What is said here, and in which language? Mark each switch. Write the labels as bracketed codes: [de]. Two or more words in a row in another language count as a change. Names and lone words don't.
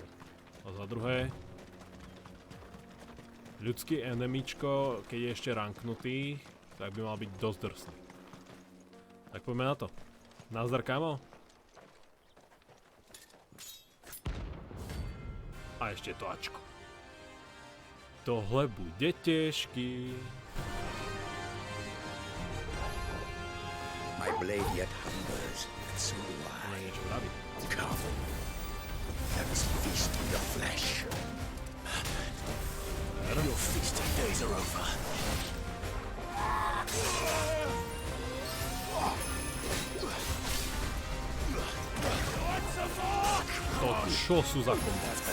[sk] A za druhé ľudský enemíčko, keď je ešte ranknutý, tak by mal byť dosť drsný. Tak poďme na to. Nazdar, kámo. A ešte to Ačko. [cs] Tohle bude [sk] ťažký. [en] My blade yet hungers, and so do I. Come, let us feast on your flesh. Your feasting days are over. [sk] To čo sú za kombo?